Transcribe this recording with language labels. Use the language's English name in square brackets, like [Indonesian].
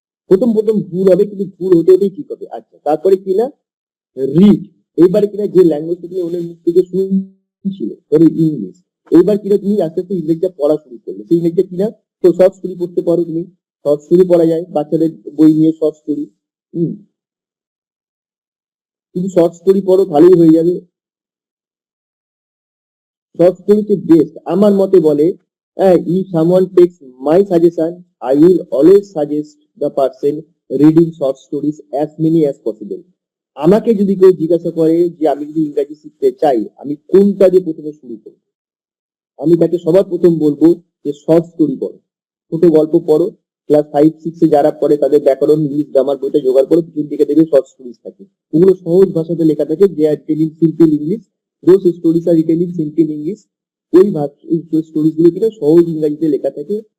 [Bangla] প্রথম ভুল হবে, কিন্তু ভুল হতে হতেই ঠিক হবে। আচ্ছা তারপরে কিনা রিড, এইবার কিনা যে ল্যাঙ্গুয়েজটা তুমি ওদের মুখ থেকে শুনছিলে, ধরো ইংলিশ, এইবার কিনা তুমি আস্তে আস্তে ইংরেজিটা পড়া শুরু করলে, সেই ইংরেজিটা কিনা তো শর্ট স্টোরি পড়তে পারো, তুমি শর্ট স্টোরি পড়া যায়, বাচ্চাদের বই নিয়ে শর্ট স্টোরি, তুমি শর্ট স্টোরি পড়ো তাহলেই হয়ে যাবে। শর্ট স্টোরিতে বেস্ট আমার মতে বলে, [English] if someone takes my suggestion, I will always suggest the person reading short stories as many as possible. [Bangla] আমাকে যদি কেউ জিজ্ঞাসা করে যে আমি যদি ইংরেজি শিখতে চাই আমি কোনটা দিয়ে প্রথমে শুরু করব, আমি তাকে সবার প্রথম বলবো যে শর্ট স্টোরি পড়ো, ছোট গল্প পড়ো, ক্লাস 5-6 যারা পড়ে তাদের ব্যাকরণ ইংলিশ গ্রামার বইটা জোগাড় করো, পিছন দিকে দেখবে শর্ট স্টোরিজ থাকে, ওগুলো সহজ ভাষাতে লেখা থাকে, [English] they are telling simple English, [Bangla] those stories are retailing simple English, ওই স্টোরিজ গুলো কিনা সহজ ইংরেজিতে লেখা থাকে।